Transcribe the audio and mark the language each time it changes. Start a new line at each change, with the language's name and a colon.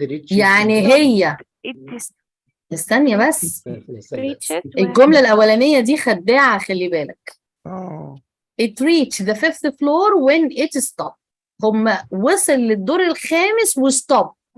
Arabic: يعني هي استني بس الجملة الأولانية دي خداعة خلي بالك.
English: It reached the 5th floor when it stopped.
Arabic: هم وصل للدور الخامس وستوب.